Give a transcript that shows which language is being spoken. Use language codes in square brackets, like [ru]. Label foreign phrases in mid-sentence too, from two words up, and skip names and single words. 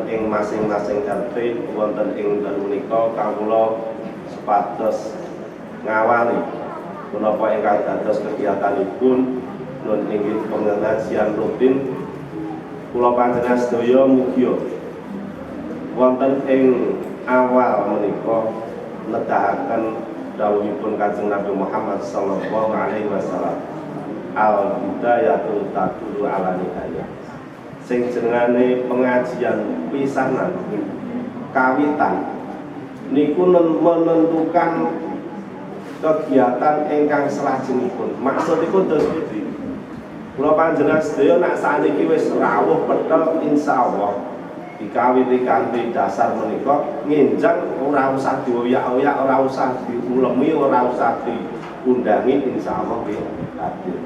[jv] ing masing-masing RT wonten ing dalu menika kawula supados ngawali punapa ingkang dados kegiatanipun nun inggih pengajian rutin kula panjenengan sedaya mugi wonten ing awal menika nedahaken dawuhipun Kanjeng Nabi Muhammad [ar] صلى الله عليه وسلم, الهداية تدل على النهاية. [jv] Sing jenengane pengajian pisanan kawitan niku menentukan kegiatan ingkang salajengipun. Maksudipun terus pundi? Kula panjenengan sedaya nek saniki wis rawuh pethel insyaallah dikawiti kanthi dasar menika ngenjang ora usah dioyak-oyak, ora usah diulemi, ora usah diundangi, insyaallah nggih hadir.